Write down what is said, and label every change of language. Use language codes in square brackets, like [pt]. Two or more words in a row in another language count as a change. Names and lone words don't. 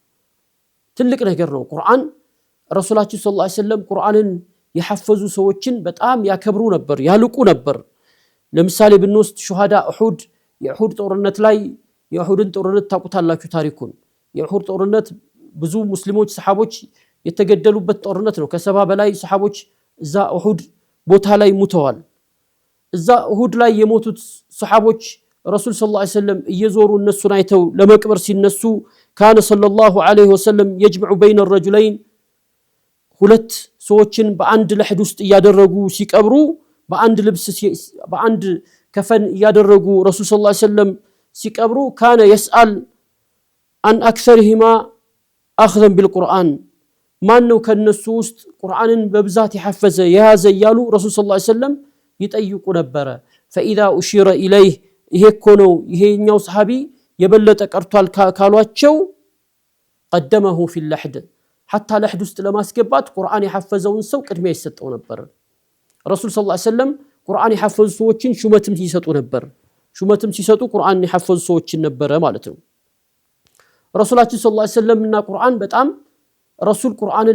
[am] ቁርአን ረሱላችን ሰለላሁ ዐለይሂ ወሰለም ቁርአንን የሐፈዙ ሰዎችን በጣም ያከብሩ ነበር ያልቁ ነበር ለምሳሌ ብንወስድ [ar] شهداء أحد [am] የኡሁድ ጦርነት ላይ የኡሁድን ጦርነት ታውቁታላችሁ ታሪኩን የኡሁድ ጦርነት ብዙ ሙስሊሞች ሰሃቦች የተገደሉበት ጦርነት ነው ከሰባ በላይ ሰሃቦች እዛ ኡሁድ ቦታ ላይ ሞተዋል እዛ ኡሁድ ላይ የሞቱት ሰሃቦች ረሱል [ar] صلى الله عليه وسلم [am] እየዞሩ እነሱን አይተው ለመቅበር ሲነሱ ካነ [ar] صلى الله عليه وسلم يجمع بين الرجلين [am] ሁለት ሰዎችን በአንድ ለህድ ውስጥ ያደረጉ ሲቀብሩ በአንድ ልብስ በአንድ ከፈን ያደረጉ ረሱል [ar] صلى الله عليه وسلم [am] ሲቀብሩ ካነ [ar] يسأل عن اكثرهما اخذا بالقران [am] ማን ነው ከነሱ ውስጥ ቁርአንን በብዛት የሐፈዘ የያዘ ያሉ ረሱል [ar] صلى الله عليه [am] ወሰለም ይጠይቁ ነበር [ar] فاذا اشير اليه [am] ይሄ እኮ ነው ይሄኛው ሰሃቢ የበለጠ ቀርቷል ካሏቸው [ar] قدمه في اللحد حتى [am] لحد ውስጥ ለማስገባት ቁርአን የሐፈዘውን ሰው ቅድሚያ ይሰጠው ነበር ረሱል [ar] صلى الله عليه وسلم [am] ቁርአን የሐፈዙ ሰዎችን ሹመትም ሲሰጡ ነበር ሹመትም ሲሰጡ ቁርአን የሐፈዙ ሰዎችን ነበር ማለት ነው ረሱላችን [ar] صلى الله عليه وسلم [am] እና ቁርአን በጣም ረሱል ቁርአንን